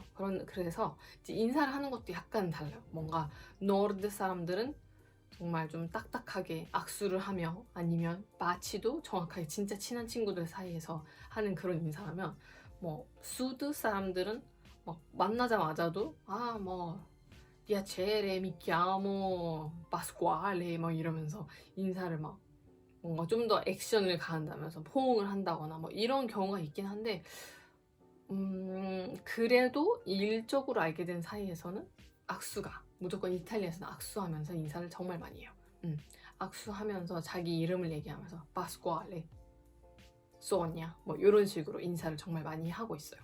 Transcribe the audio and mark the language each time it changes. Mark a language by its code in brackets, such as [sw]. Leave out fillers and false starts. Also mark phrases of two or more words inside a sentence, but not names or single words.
[ko] 그래서 이제 인사를 하는 것도 약간 달라요. 뭔가 노르드 사람들은 정말 좀 딱딱하게 악수를 하며, 아니면 마치도 정확하게 진짜 친한 친구들 사이에서 하는 그런 인사라면, 뭐 수드 사람들은 막 만나자마자도 뭐 [it] piacere, mi chiamo Pasquale [ko] 막 이러면서 인사를 막 뭔가 좀 더 액션을 가한다면서 포옹을 한다거나 뭐 이런 경우가 있긴 한데, 그래도 일적으로 알게 된 사이에서는 악수가 무조건, 이탈리아에서는 악수하면서 인사를 정말 많이 해요. 악수하면서 자기 이름을 얘기하면서 Pasquale, Sonia 뭐 이런 식으로 인사를 정말 많이 하고 있어요.